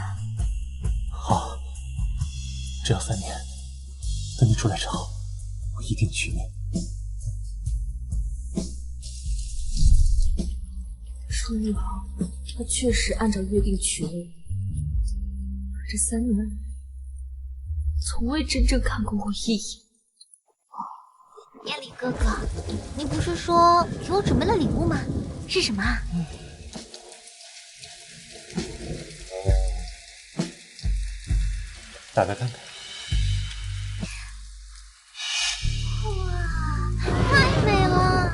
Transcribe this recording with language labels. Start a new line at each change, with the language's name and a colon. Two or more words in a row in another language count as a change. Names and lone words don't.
Chinese: 好，只要3年，等你出來之後，我一定娶你。出獄後，他確實按照約定娶了我，可這3年來，從未真正看過我一眼。燕里哥哥，你不是說給我準備了禮物嗎？是什麼啊？打開看看。哇，太美了！